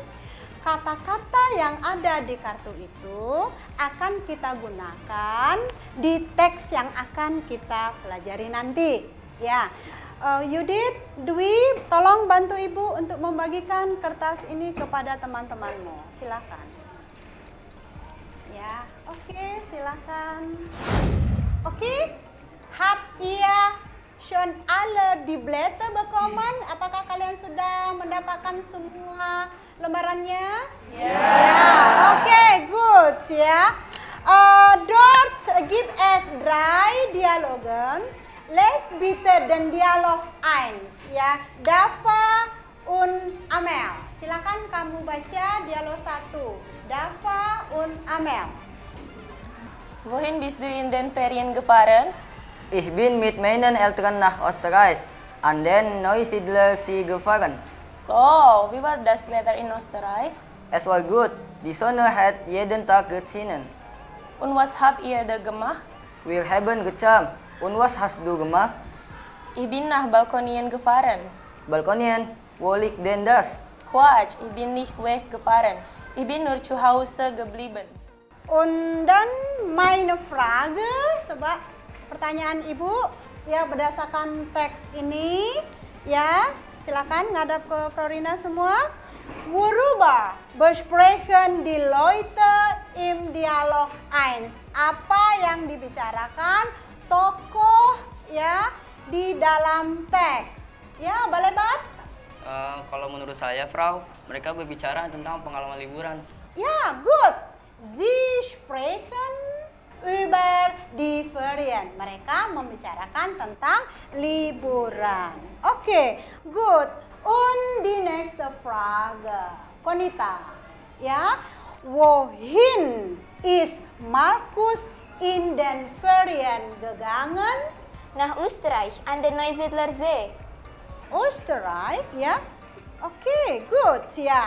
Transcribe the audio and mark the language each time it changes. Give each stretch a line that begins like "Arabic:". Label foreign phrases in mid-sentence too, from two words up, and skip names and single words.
Indonesian: Kata-kata yang ada di kartu itu akan kita gunakan di teks yang akan kita pelajari nanti. Ya, Yudit, Dwi, tolong bantu Ibu untuk membagikan kertas ini kepada teman-temanmu. Silakan. Ya, oke, silakan. Oke,
German: habt ihr schon alle die Blätter bekommen?
Indonesian: Apakah kalian sudah mendapatkan semua lembarannya? Ya, oke, good ya.
German: Dort gibt es 3 Dialogen. Les bitte den Dialog 1 ya. Dava und Amel.
Indonesian: Silakan kamu baca dialog 1.
German: Dava und Amel. Wohin bist du in den Ferien gefahren? Ich bin mit meinen Eltern nach Österreich an den Neusiedlersee gefahren. Toll, wie war das Wetter in Österreich? Es war gut, die Sonne hat jeden Tag geschienen. Und was habt ihr da gemacht? Wir haben gecampt. Und was hast du gemacht? Ich bin nach Balkonien gefahren. Balkonien, wo liegt denn das? Quatsch, ich bin nicht weggefahren. Ich bin nur zu Hause geblieben. Und dann meine Frage,
Indonesian: coba pertanyaan Ibu ya berdasarkan teks ini ya, silakan ngadap ke Florina semua.
German: Worüber besprechen die Leute im Dialog 1?
Indonesian: Apa yang dibicarakan tokoh ya di dalam teks? Ya, boleh Bat? Kalau menurut saya, Frau, mereka berbicara tentang pengalaman liburan. Ya, good.
German: Sie sprechen über die Ferien.
Indonesian: Mereka membicarakan tentang liburan. Oke, good.
German: Und die nächste Frage. Konita. Ya, wohin ist Markus in den Ferien gegangen? Nach Österreich, an den Neusiedler See. Österreich, ja? Okay, gut, ja.